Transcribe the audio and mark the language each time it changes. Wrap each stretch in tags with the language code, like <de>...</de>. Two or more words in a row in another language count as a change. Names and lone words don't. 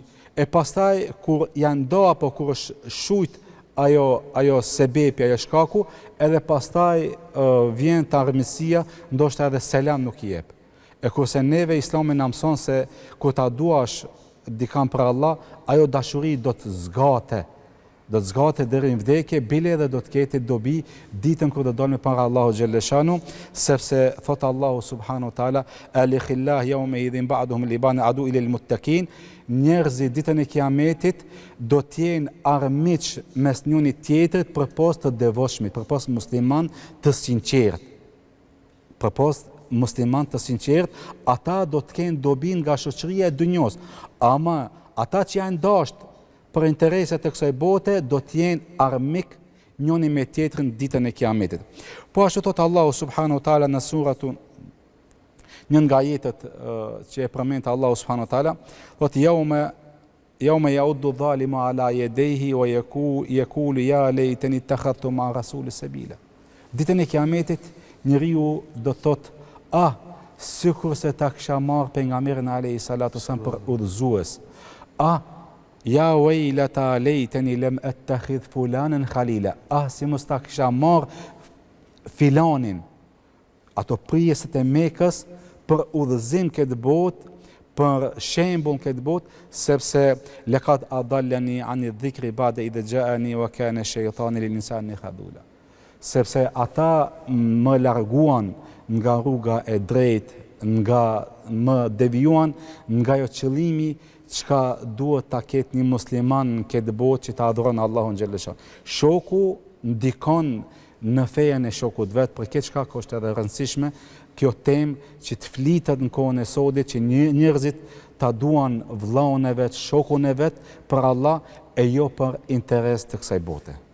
<sq>E pastaj kur janë do apo kur është shujt ajo sebepi, ajo shkaku, edhe pastaj vjen të armësia, ndoshta edhe selam nuk i jep. E kurse neve Islami na mëson se kur ta duash dikam për Allah, ajo dashuri do të zgate. Do të zgate deri në vdekje, bile edhe do të ketë dobi ditën kur do dalë para Allahu</sq> <ar>جل شأنه,</ar> <sq>sepse thot Allahu</sq> <ar>سبحانه وتعالى, "الأخلاء يومئذ بعضهم لبعض عدو إلا المتقين",</ar> <sq>njerëzit ditën e Kiametit do të jenë armiq mes njëri tjetrit përpos të devotshmit, përpos musliman të sinqert. Përpos musliman të sinqert, ata do të kenë dobi nga shoqëria e dunjos. Ama ata që janë dashur për intereset e kësaj bote, do t'jenë armik njëri me tjetrin ditën e Kiametit. Po ashtu thot Allahu</sq> <ar>سبحانه وتعالى</ar> <sq>në suratun, një nga ajetet që e përmend Allahu</sq> <ar>سبحانه وتعالى,</ar> <sq>thot</sq> <ar>يوم يعض الظالم على يديه ويقول يا ليتني اتخذت مع الرسول سبيلا.</ar> <sq>Ditën e Kiametit njeriu do thot, sikur se ta kisha marrë pejgamberin</sq> <ar>عليه الصلاة والسلام</ar> <sq>për udhëzues.</sq> <ar>يا ويلتا ليتني لم أتخذ فلانا خليلا.</ar> <sq>Si mos ta kisha marrë filanin, ato prijesët e Mekës për udhëzim këtë botë, për shembull këtë botë, sepse</sq> <ar>لقد أضلني عن الذكر بعد إذ جاءني وكان الشيطان للإنسان خذولا.</ar> <sq>Sepse ata më larguan nga rruga e drejtë, më devijuan nga ajo qëllimi çka duhet ta ketë një musliman në këtë botë që ta adhuron Allahun</sq> <ar>جل شأنه.</ar> <sq>Shoku ndikon në fejen e shokut vet, për këtë shkak është edhe rëndësishme kjo temë që të flitet në kohën e sodit, që njerëzit ta duan vllaun e vet, shokun e vet për Allah e jo për interes të kësaj bote.</sq>